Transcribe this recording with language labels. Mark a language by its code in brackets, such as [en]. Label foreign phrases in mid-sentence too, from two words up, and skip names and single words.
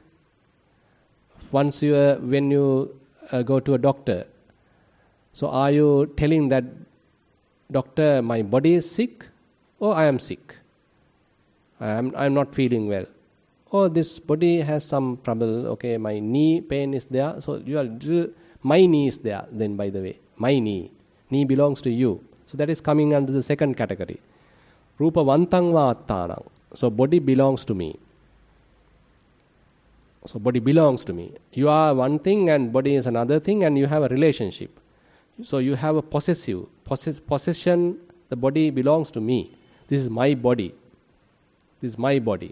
[en] When you go to a doctor, so are you telling that doctor, my body is sick, or I am sick? I'm not feeling well. Or this body has some trouble. Okay, my knee pain is there. So my knee is there. Then, by the way, my knee belongs to you. So that is coming under the second category. [pi] Rupa vantang va attanang. [en] So body belongs to me. So body belongs to me. You are one thing and body is another thing, and you have a relationship. So you have a possession. The body belongs to me. This is my body. This is my body.